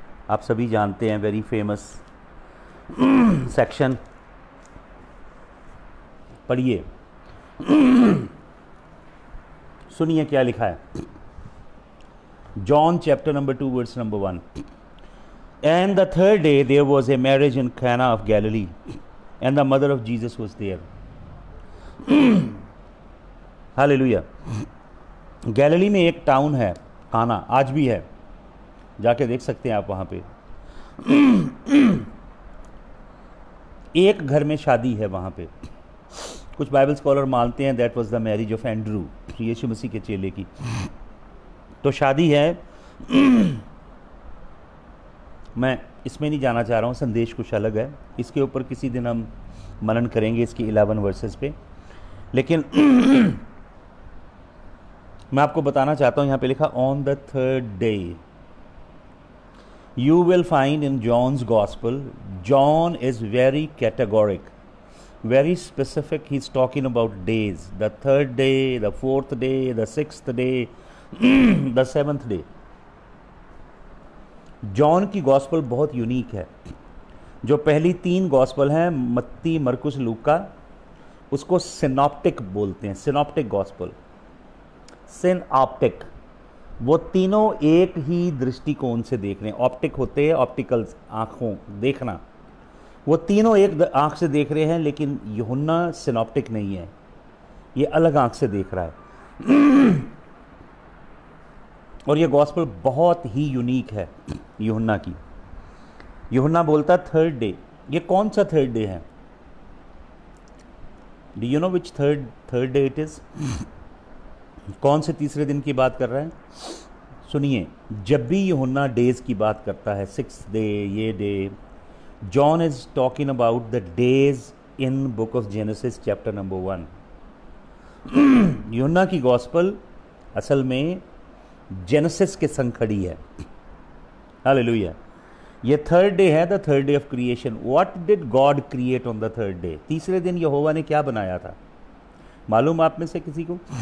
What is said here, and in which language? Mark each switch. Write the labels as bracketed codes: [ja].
[hi] आप सभी जानते हैं, वेरी फेमस सेक्शन। पढ़िए, सुनिए क्या लिखा है। John chapter number 2 words number 1। [en] And the third day there was a marriage in Cana of Galilee, and the mother of Jesus was there. [hi] Hallelujah. Galilee में एक टाउन है काना, आज भी है, जाके देख सकते हैं आप वहाँ पे। एक घर में शादी है वहाँ पे। कुछ बाइबल स्कॉलर मानते हैं [en] that was the marriage of Andrew, [hi] यीशु मसीह के चेले की। तो शादी है। मैं इसमें नहीं जाना चाह रहा हूँ, संदेश कुछ अलग है, इसके ऊपर किसी दिन हम मनन करेंगे, इसकी 11 वर्सेस पे। लेकिन मैं आपको बताना चाहता हूँ, यहाँ पे लिखा [en] On the third day. You will find in John's gospel, John is very categoric, very specific. He's talking about days, the third day, the fourth day, the sixth day, the seventh day. [hi] John की gospel बहुत unique है। जो पहली 3 gospel हैं, मत्ती, मरकुस, लूका, उसको synoptic बोलते हैं। सिनॉप्टिक गॉस्पल, सिनॉप्टिक, वो तीनों एक ही दृष्टिकोण से देख रहे हैं। ऑप्टिक होते हैं ऑप्टिकल, आँखों देखना, वो तीनों एक आंख से देख रहे हैं। लेकिन यूहन्ना सिनॉप्टिक नहीं है, ये अलग आंख से देख रहा है। और ये गॉस्पेल बहुत ही यूनिक है यूहन्ना की। यूहन्ना बोलता थर्ड डे। ये कौन सा थर्ड डे है? [en] Do you know which third day it इज? [hi] कौन से तीसरे दिन की बात कर रहा है? सुनिए, जब भी यूहन्ना डेज की बात करता है, 6th डे, ये day, [en] John is talking about the days in book of Genesis chapter number 1. [hi] यूहन्ना की गॉस्पल असल में जेनेसिस के संग खड़ी है। हालेलुया। ये थर्ड डे है, [en] The third day of creation. What did God create on the third day? [hi] तीसरे दिन यहोवा ने क्या बनाया था? मालूम आप में से किसी को?